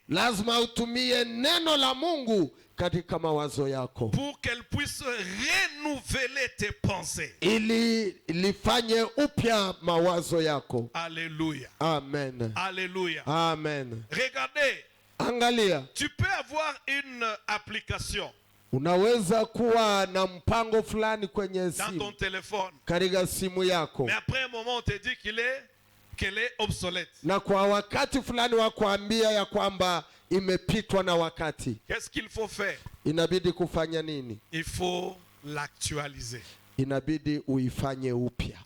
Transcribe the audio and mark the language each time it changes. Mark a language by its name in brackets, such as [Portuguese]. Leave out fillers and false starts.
[Swahili] lazima utumie neno la Mungu katika mawazo yako [French] pour qu'elle puisse renouveler tes pensées. [Swahili] ili lifanye upya mawazo yako. Alléluia. Amen. Alléluia. Amen. [French] Regardez, [Swahili] Angalia, [French] tu peux avoir une application [Swahili] unaweza kuwa na mpango fulani kwenye [French] dans ton [Swahili] simu, [French] téléphone, [Swahili] katika simu yako, [French] mais après un moment on te dit qu'elle est obsolète. [Swahili] na kwa wakati fulani wa kuambia ya kwamba imepitwa na wakati. [French] Qu'est-ce qu'il faut faire? [Swahili] Inabidi kufanya nini? [French] Il faut l'actualiser. [Swahili] Inabidi uifanye upya.